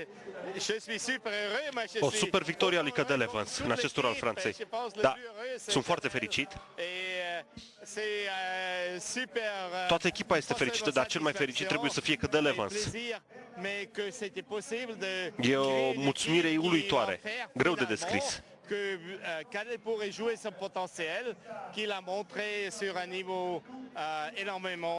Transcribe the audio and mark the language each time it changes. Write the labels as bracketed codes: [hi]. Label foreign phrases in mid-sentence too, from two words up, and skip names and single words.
[ro] O super victorie a lui Cadel Evans în acest tur al Franței. Da, sunt foarte fericit. Toată echipa este fericită, dar cel mai fericit trebuie să fie Cadel Evans. E o mulțumire uluitoare, greu de descris. [fr] Que Cadel pourrait jouer son potentiel, qu'il a montré sur un niveau énormément